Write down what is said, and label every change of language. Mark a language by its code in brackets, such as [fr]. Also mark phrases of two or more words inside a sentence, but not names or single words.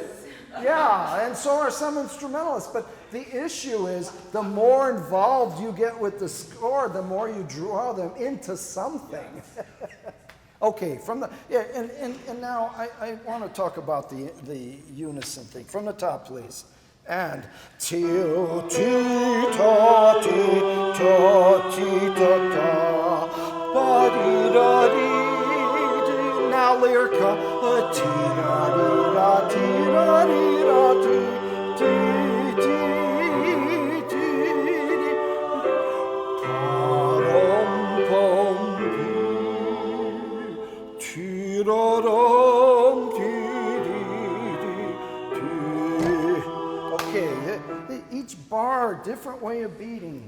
[en] Yeah, and so are some instrumentalists. But the issue is the more involved you get with the score, the more you draw them into something. Okay, and now I want to talk about the unison thing. From the top, please. And ti ta ti ta ti ta ta ba di da di. Now lyrica. Ti da di da ti da di da ti ti ti ti di. Pa rom pom pi. Ti da dom ti di di ti. Okay, each bar, different way of beating.